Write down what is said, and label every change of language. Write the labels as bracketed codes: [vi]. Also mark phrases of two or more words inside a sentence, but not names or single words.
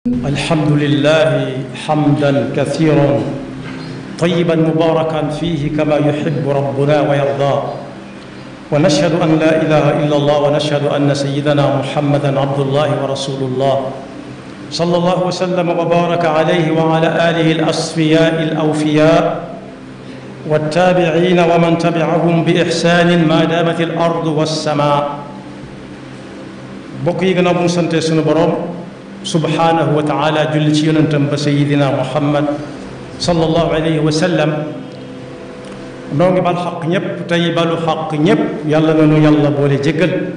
[ar] الحمد لله حمدا كثيرا طيبا مباركا فيه كما يحب ربنا ويرضى، ونشهد أن لا إله إلا الله ونشهد أن سيدنا محمدا عبد الله ورسول الله صلى الله وسلم وبارك عليه وعلى آله الأصفياء الأوفياء والتابعين ومن تبعهم بإحسان ما دامت الأرض والسماء. [wo] bokk yi gannaaw bu ñu sante sunu borom [ar] سبحانه وتعالى [wo] julli ci yonentam ba sayidina muhammad [ar] صلى الله عليه وسلم, [wo] noo ngi bal xaq ñëpp tey balu xaq ñëpp, yàlla na nu yàlla boole jéggal.